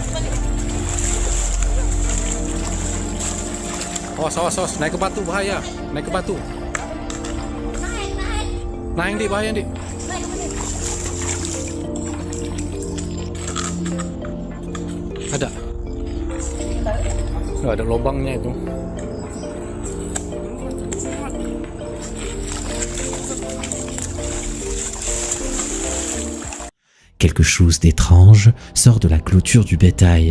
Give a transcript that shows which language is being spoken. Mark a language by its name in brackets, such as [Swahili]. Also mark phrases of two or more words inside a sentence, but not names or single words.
[Indonesian] Awas. Naik ke batu, bahaya. Naik, Dik, bahaya, Dik. Ada. Nggak ada lubangnya itu. [French] Quelque chose d'étrange sort de la clôture du bétail.